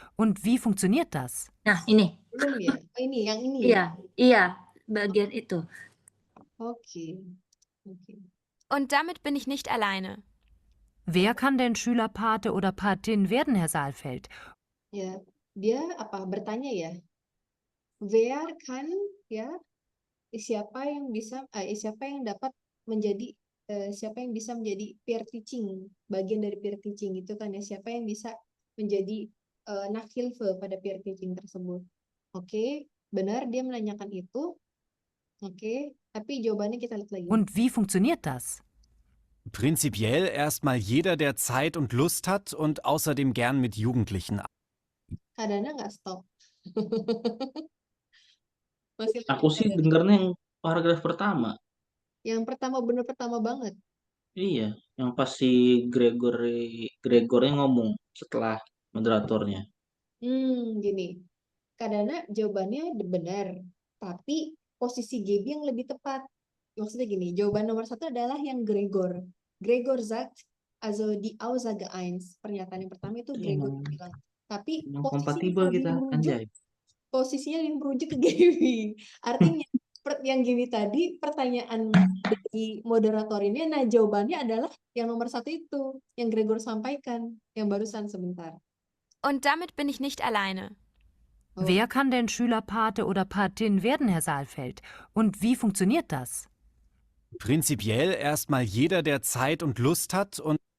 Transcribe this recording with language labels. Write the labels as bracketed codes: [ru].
[de] Und wie funktioniert das? [id] Nah, ini. Belum ya? Ini, yang ini ya? Iya, bagian itu. Oke. [de] Und damit bin ich nicht alleine. Wer kann denn Schülerpate oder Patin werden, Herr Saalfeld? [id] Ya, dia bertanya ya. Wer kann ya siapa yang dapat menjadi siapa yang bisa menjadi peer teaching, bagian dari peer teaching itu kan ya, siapa yang bisa menjadi Nachhilfe pada peer teaching tersebut. Oke, benar dia menanyakan itu. Oke, tapi jawabannya kita lihat lagi. [de] Und wie funktioniert das? Prinzipiell erstmal jeder, der Zeit und Lust hat und außerdem gern mit Jugendlichen. [id] Kadana nggak stop. Masih Aku lanjut, sih Kadana. dengarnya yang paragraf pertama. Yang bener pertama banget. Iya, yang pas si Gregornya ngomong setelah moderatornya. Gini. Kadana jawabannya benar, tapi posisi Gaby yang lebih tepat. Maksudnya gini, jawaban nomor 1 adalah yang Gregor. [de] Gregor sagt, also die Aussage 1. [id] Pernyataan yang pertama itu Gregor bilang. Tapi Kompatibel kita, anjay. posisinya yang merujuk ke Gaby. Artinya yang Gaby tadi pertanyaan dari moderator ini, nah jawabannya adalah yang nomor 1 itu, yang Gregor sampaikan, yang barusan sebentar. [de] Und damit bin ich nicht alleine. Wer kann denn Schülerpate oder Patin werden, Herr Saalfeld? Und wie funktioniert das? Prinzipiell erstmal jeder, der Zeit und Lust hat und